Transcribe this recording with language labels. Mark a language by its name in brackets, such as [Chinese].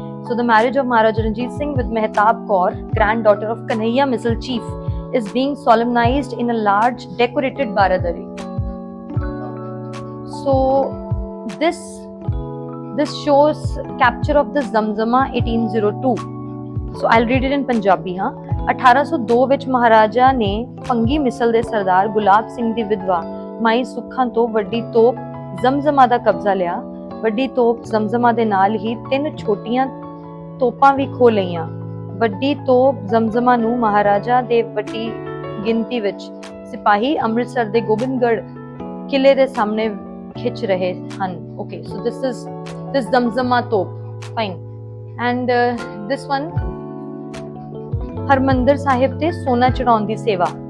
[English] So the marriage of Maharaja Ranjit Singh with Mehtab Kaur, granddaughter of Kanhaiya Misl chief, is being solemnized in a large decorated baradari. So this shows capture of the Zamzama 1802. So I'll read it in Punjabi. [Punjabi] 1802 ਵਿੱਚ ਮਹਾਰਾਜਾ ਨੇ ਪੰਗੀ ਮਿਸਲ ਦੇ ਸਰਦਾਰ ਗੁਲਾਬ ਸਿੰਘ ਦੀ ਵਿਧਵਾ ਮਾਈ ਸੁੱਖਾਂ ਤੋਂ ਵੱਡੀ ਤੋਪ ਜ਼ਮਜ਼ਮਾ ਦਾ ਕਬਜ਼ਾ ਲਿਆ। ਵੱਡੀ ਤੋਪ ਜ਼ਮਜ਼ਮਾ ਦੇ ਨਾਲ ਹੀ 3 ਛੋਟੀਆਂ ਤੋਪਾਂ ਵੀ ਖੋ ਲਈਆਂ। ਵੱਡੀ ਤੋਪ ਜ਼ਮਜ਼ਮਾ ਨੂੰ ਮਹਾਰਾਜਾ ਦੇ ਵੱਡੀ ਗਿਣਤੀ ਵਿੱਚ ਸਿਪਾਹੀ ਅੰਮ੍ਰਿਤਸਰ ਦੇ ਗੋਬਿੰਦਗੜ੍ਹ ਕਿਲੇ ਦੇ ਸਾਹਮਣੇ ਖਿੱਚ ਰਹੇ ਹਨ। [English] Okay, so this is Zamzama top. Fine. And this one, [Punjabi] Harmandar ਸਾਹਿਬ ਤੇ ਸੋਨਾ ਚੜਾਉਣ ਦੀ ਸੇਵਾ।